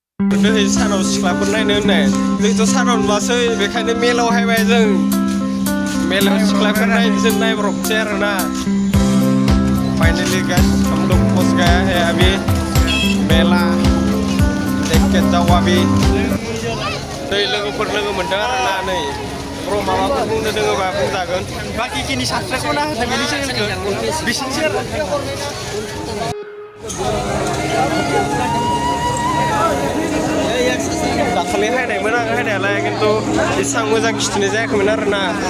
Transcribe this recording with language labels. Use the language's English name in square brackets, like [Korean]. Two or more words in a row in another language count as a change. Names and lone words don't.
[Bodo] दै सानाव सिख्लाफोर नायनो होननाय जोंथ' सानाव नुवासै बेखायनो मेलाव हायबाय जों मेलाव सिख्लाफोर नायनो जों नायब्रबसै आरोना [English] finally guys [Hindi] हम लोग पहुंच गया है अभी मेला देख के जाओ अभी [Bodo] दै लोगोफोर लोगो मोनदों आरोना नै ब्र माबाफोर बुंनो दोङोबा बुंजागोन बाखिखिनि साबस्क्राइबखौ होथाय बेनि चेनेलखौ बिसिनिसो दाखालि हायनायमोन आं हायनायालाय खिन्थु एसेबां मोजां खिथिनाय जायाखैमोन आरोना